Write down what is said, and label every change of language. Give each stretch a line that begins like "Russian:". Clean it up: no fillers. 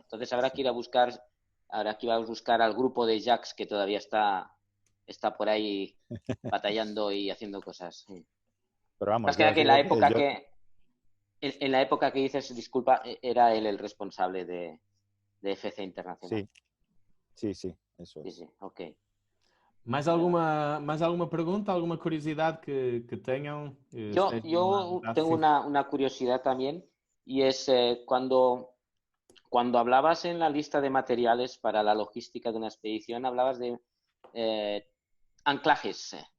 Spanish: Entonces habrá que ir a buscar al grupo de Jacques que todavía está por ahí batallando y haciendo cosas. Sí. Pero vamos, Más que ya nada os que digo que yo... en la época que dices, disculpa, era él el responsable de FC Internacional. Sí, eso Sí, es. sí, ok.
Portuguese: Mais alguma pergunta, alguma curiosidade que tenham?
Spanish: Yo tengo una curiosidad también, y es cuando hablabas en la lista de materiales para la logística de una expedición, hablabas de anclajes.